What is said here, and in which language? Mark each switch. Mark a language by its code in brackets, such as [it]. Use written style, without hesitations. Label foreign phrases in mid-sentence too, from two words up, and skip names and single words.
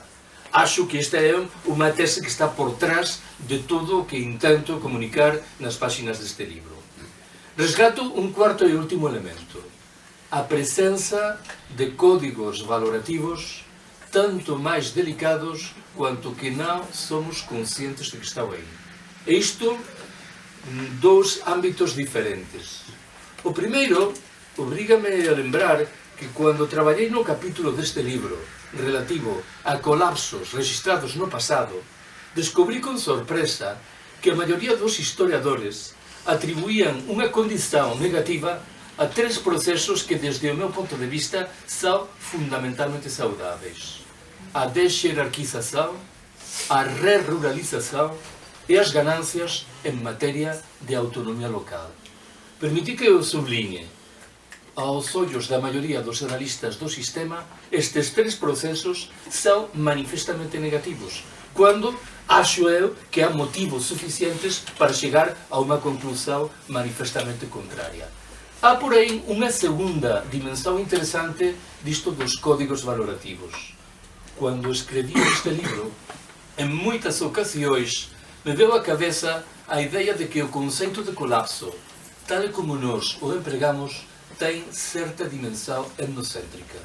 [pt] Acho que esta é uma tese que está por trás de tudo o que intento comunicar nas páginas deste livro. Resgato um quarto e último elemento. A presença de códigos valorativos tanto mais delicados quanto que não somos conscientes de que estão aí. [gl] Isto dous ámbitos diferentes. O primeiro, obrígame a lembrar que cando traballei no capítulo deste libro relativo a colapsos registrados no pasado, descobrí con sorpresa que a maioría dos historiadores atribuían unha condición negativa a tres procesos que, desde o meu [pt] ponto de vista, são fundamentalmente saudáveis: [gl] a desxerarquização, a re-ruralização e as ganancias en materia de autonomía local. Permití que eu sublinhe, aos ollos da maioría dos analistas do sistema, estes tres procesos são manifestamente negativos, [pt] quando acho eu que há motivos suficientes para chegar [gl] a unha conclusão manifestamente contrária. Há, porém, unha segunda dimensão interesante disto dos códigos valorativos. [pt] Quando escrevi este livro, em muitas ocasiões, me veio à cabeça a ideia de que o conceito de colapso, tal como nós o empregamos, tem certa dimensão etnocêntrica.